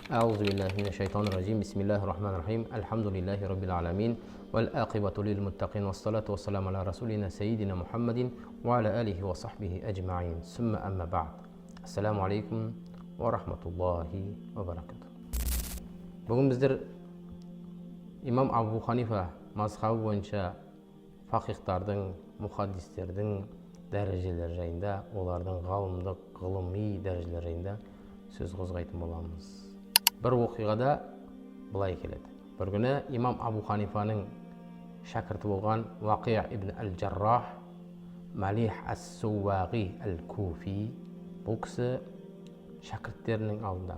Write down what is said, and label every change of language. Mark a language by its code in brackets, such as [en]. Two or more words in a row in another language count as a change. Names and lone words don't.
[ar] أعوذ بالله من الشيطان الرجيم. بسم الله الرحمن الرحيم. الحمد لله رب العالمين والعاقبة للمتقين والصلاة والسلام على رسولنا سيدنا محمد وعلى آله وصحبه أجمعين. ثم أما بعد. السلام عليكم ورحمة الله وبركاته. [kk] Бүгін біздер имам Абу Ханифа мазхабы бойынша фақихтардың, мұхаддистердің дәрежелері жайында, олардың ғалымдық, ғылыми дәрежелері жайында сөз қозғайтын боламыз. Бір оқиғада былай келеді. Бір күні имам Абу Ханифаның шәкірті болған Вақи' ибн әл-Джаррах, Малих ас-Суwaqi әл-Куфи, бұл кісі шәкірттерінің алдында.